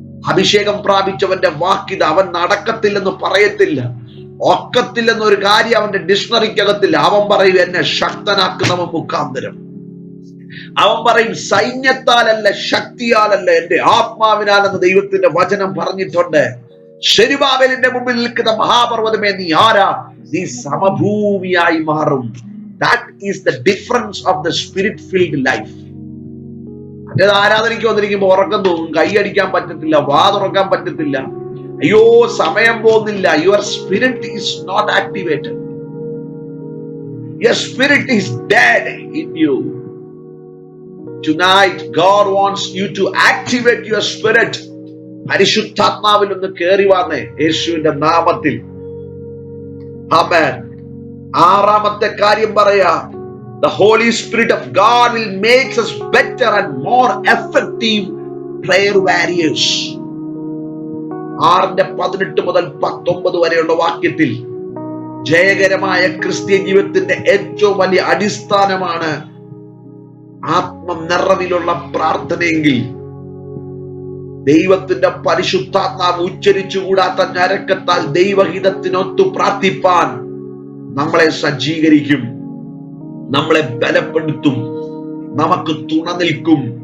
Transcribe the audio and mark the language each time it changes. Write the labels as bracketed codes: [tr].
[ml] അഭിഷേകം പ്രാപിച്ചവന്റെ വാക്കിത്. അവൻ നടക്കത്തില്ലെന്ന് പറയത്തില്ല, ഒക്കത്തില്ലെന്നൊരു കാര്യം അവന്റെ ഡിക്ഷണറിക്കകത്തില്ല. അവൻ പറയും എന്നെ ശക്തനാക്കുന്നവൻ മുഖാന്തരം. അവൻ പറയും സൈന്യത്താലല്ല ശക്തിയാലല്ല എന്റെ ആത്മാവിനാലെന്ന് ദൈവത്തിന്റെ വചനം പറഞ്ഞിട്ടുണ്ട്. ശെരുബാബേലിന്റെ മുമ്പിൽ നിൽക്കുന്ന മഹാപർവ്വതമേ നീ ആരാ? നീ സമഭൂമിയായി മാറും. [en] That is the difference of the spirit filled life. [ml] അത് ആരാധനയ്ക്ക് വന്നിരിക്കുമ്പോ ഉറക്കം തോന്നും, കൈയടിക്കാൻ പറ്റത്തില്ല, വാ തുറക്കാൻ പറ്റത്തില്ല, അയ്യോ സമയം പോകുന്നില്ല. [en] Your spirit is not activated. Your spirit is dead in you. Tonight God wants you to activate your spirit. [ml] പരിശുദ്ധാത്മാവിൽ ഒന്ന് കേറി വന്നേ യേശുവിന്റെ നാമത്തിൽ. ആമേൻ. 6-ാമത്തെ കാര്യം പറയാ. [en] The Holy Spirit of God will make us better and more effective prayer warriors. [ml] 6:18 മുതൽ 19 വരെയുള്ള വാക്യത്തിൽ ജയകരമായ ക്രിസ്തീയ ജീവിതത്തിന്റെ ഏറ്റവും വലിയ അടിസ്ഥാനമാണ് ആത്മനിറവിലുള്ള പ്രാർത്ഥനയെങ്കിൽ ദൈവത്തിന്റെ പരിശുദ്ധാത്മാവ് ഉച്ചരിച്ചുകൂടാത്ത ഞരക്കത്താൽ ദൈവഹിതത്തിനൊത്തു പ്രാർത്ഥിപ്പാൻ നമ്മളെ സജ്ജീകരിക്കും, നമ്മളെ ബലപ്പെടുത്തും, നമുക്ക് തുണ നിൽക്കും.